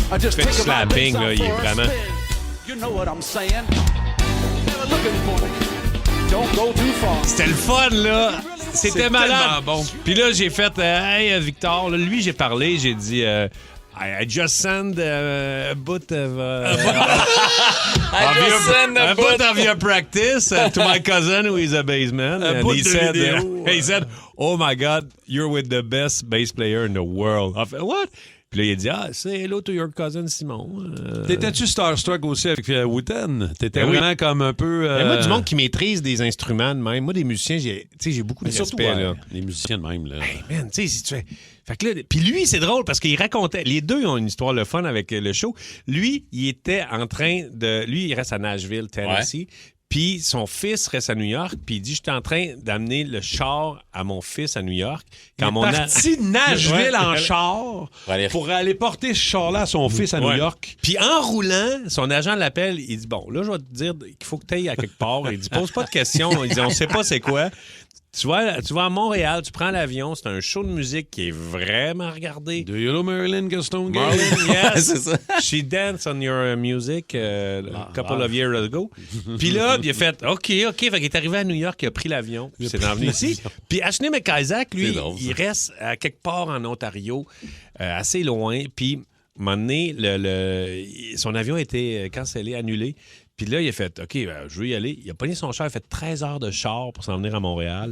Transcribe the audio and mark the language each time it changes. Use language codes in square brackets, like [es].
[fr] Fait du slapping, là, il est vraiment... [en] You know what I'm saying? They're looking for me. Don't go too far. [fr] C'était le fun, là. C'était malade. tellement bon. Puis là, j'ai fait, hey, Victor, là, lui, j'ai parlé, j'ai dit, I just send a bit of... [en] a bit of your practice to my cousin who is a bassman. And he said, oh my God, you're with the best bass player in the world. [fr] I fait, what? Puis là, il a dit, [en] say hello to your cousin Simon. [fr] T'étais-tu starstruck aussi avec Wooten? T'étais vraiment comme un peu... Moi, du monde qui maîtrise des instruments de même. Moi, des musiciens, j'ai beaucoup de respect. Là. Les musiciens de même. Là. Hey, man, tu sais, si tu fais... Fait que là, puis lui, c'est drôle parce qu'il racontait... Les deux ont une histoire le fun avec le show. Lui, il était en train de... Lui, il reste à Nashville, Tennessee. Puis son fils reste à New York, puis il dit, j'étais en train d'amener le char à mon fils à New York. Quand il est parti de Nashville en char pour aller porter ce char-là à son fils à New York. Puis en roulant, son agent l'appelle, il dit, bon, là, je vais te dire qu'il faut que tu ailles à quelque part. Il dit, pose pas de questions. Il dit, on sait pas c'est quoi. Tu vas à Montréal, tu prends l'avion, c'est un show de musique qui est vraiment regardé. [en] Do you know Marilyn Gaston Gay? Yes. [fr] C'est ça. [en] She danced on your music a couple of years ago. [fr] Puis là, il a fait OK. Fait qu'il est arrivé à New York, il a pris l'avion, puis c'est envenu ici. Puis Ashley McIsaac, lui, il reste à quelque part en Ontario, assez loin. Puis, à un moment donné, son avion a été cancellé, annulé. Puis là, il a fait, OK, je veux y aller. Il a pogné son char, il a fait 13 heures de char pour s'en venir à Montréal.